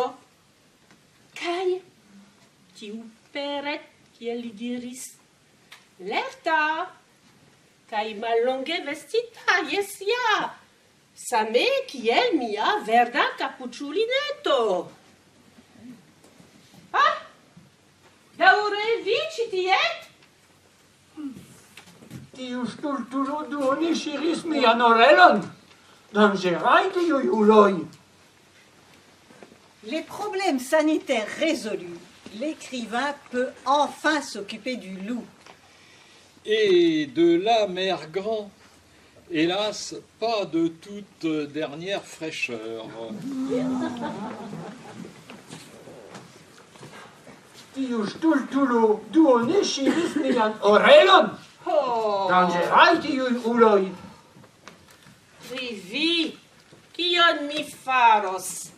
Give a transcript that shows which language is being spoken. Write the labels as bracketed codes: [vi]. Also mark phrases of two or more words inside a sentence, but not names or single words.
[eo] Kaj tiu Perret, kiel li diris, lerta kaj mallonge vestita, jes ja, same kiel mia verda kapuĉulineto. Daŭre vi ĉi tie? Tiu stultulo duone ŝiris mian orelon. Danĝeraj tiuj uloj. [fr] Les problèmes sanitaires résolus, l'écrivain peut enfin s'occuper du loup. Et de la mer Grand. Hélas, pas de toute dernière fraîcheur. [eo] Tiu stultulo duone ŝiris mian orelon. Danĝeraj tiuj uloj. Pri vi, kion mi faros?